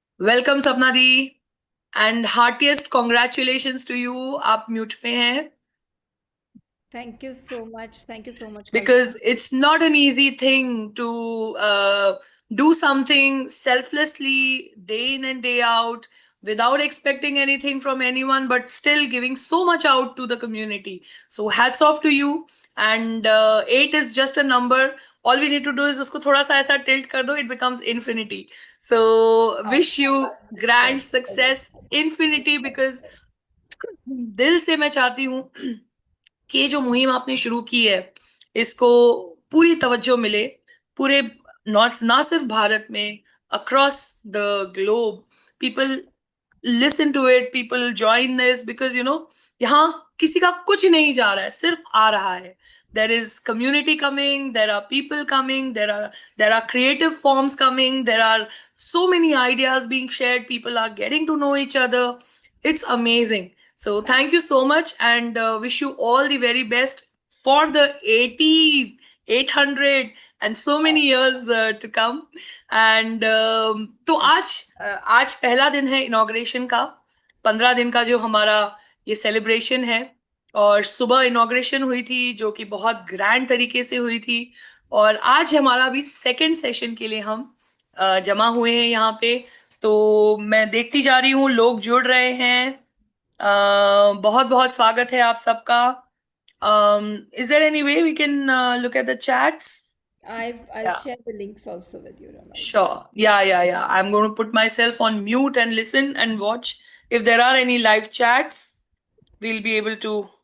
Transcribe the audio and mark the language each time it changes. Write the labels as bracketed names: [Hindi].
[English] Welcome Sapna di and heartiest congratulations to you. [Hindi] आप mute पे हैं [English] Thank you so much. Thank you so much, Kalpana. because it's not an easy thing to do something selflessly day in and day out without expecting anything from anyone but still giving so much out to the community. So hats off to you. And 8 is just a number. All we need to do is [Hindi] usko thoda sa aisa tilt kar do, [English] it becomes infinity. So wish you grand success infinity, because [Hindi] दिल से मैं चाहती हूँ कि ये जो मुहिम आपने शुरू की है, इसको पूरी तवज्जो मिले पूरे, नॉट ना सिर्फ भारत में, [English] Across the globe. People listen to it, people join this, because [Hindi] यहाँ किसी का कुछ नहीं जा रहा है, सिर्फ आ रहा है। [English] There is community coming, there are people coming, there are creative forms coming, there are so many ideas being shared, people are getting to know each other. It's amazing. So thank you so much, and wish you all the very best for the 80, 800 and so many years to come. [Hindi] And तो आज पहला दिन है inauguration का। 15 दिन का जो हमारा ये सेलिब्रेशन है, और सुबह इनॉग्रेशन हुई थी जो कि बहुत ग्रैंड तरीके से हुई थी। और आज हमारा भी सेकेंड सेशन के लिए हम जमा हुए हैं यहाँ पे। तो मैं देखती जा रही हूँ, लोग जुड़ रहे हैं। बहुत बहुत स्वागत है आप सबका। [English] Is there any way we can look at the chats? I'll Yeah, share the links also with you, Ramal. sure. Yeah. I'm going to put myself on mute and listen and watch. If there are any live chats, we'll be able to.